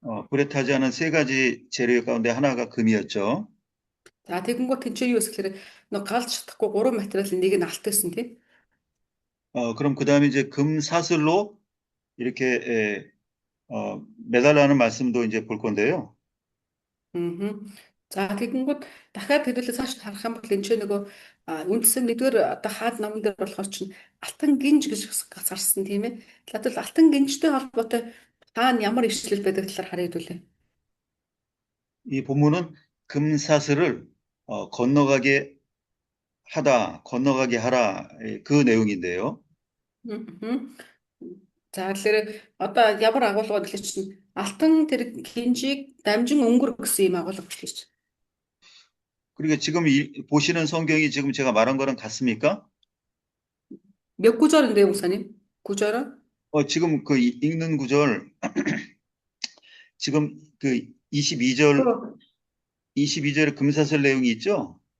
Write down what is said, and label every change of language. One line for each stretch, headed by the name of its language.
Korean: 불에 타지 않은 세 가지 재료 가운데 하나가 금이었죠.
Mongolian: За тэгэнгүүт тэнцээ юу гэхээр нөө галж чадахгүй 3 материалын нэг нь алт байсан тийм.
Korean: 그럼 그 다음에 이제 금 사슬로 이렇게 매달라는 말씀도 이제 볼 건데요.
Mongolian: За тэгэнгүүт дахиад хэдүүлээ цааш харах юм бол энэ ч нөгөө үндсэн нэгдүгээр одоо хаад номон дээр болохоор чинь алтан гинж гэж гарсан тийм ээ. Тэгэхээр алтан гинжтэй холбоотой хаана ямар ишлэл байдаг талаар харъя хэдүүлээ.
Korean: 이 본문은 금 사슬을 건너가게 하라 그 내용인데요.
Mongolian: За тэгэхээр одоо ямар агуулга гэхэл чинь алтан тэр гинжийг дамжин өнгөр гэсэн юм агуулга гэхэл чинь.
Korean: 그리고 지금 보시는 성경이 지금 제가 말한 거랑 같습니까? 몇 구절인데요, 목사님? 구절은? 지금 그 읽는 구절 지금 그 22절에 금사슬 내용이 있죠?